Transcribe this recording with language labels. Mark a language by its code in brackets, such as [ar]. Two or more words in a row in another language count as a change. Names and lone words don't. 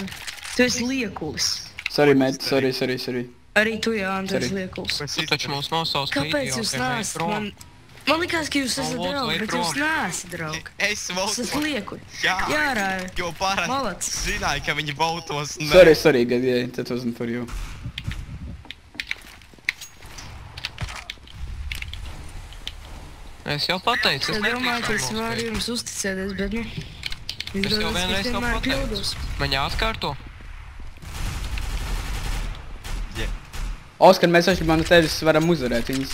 [lv] Tu esi liekulis. [en] Sorry, mate, sorry. [lv] Arī tu, jā, tu esi liekulis. Tu taču mūs nosauc video. Kāpēc jūs neesat man likās, ka jūs esat draugi, bet jūs neesat draugi. Es votu. Es esmu liekuļi. Jā, Rāvi. jo parasti Malacis. zināju, ka viņi votos. [en] Sorry, Gadie, that wasn't for you. [lv] Es jau pateicu, Es domāju, ka es varu jums uzticēties, bet, nu... Es jau vienreiz to pateicu. Man jāatkārto. Oskar, mēs atšķirībā no tevis varam uzvarēt viņus.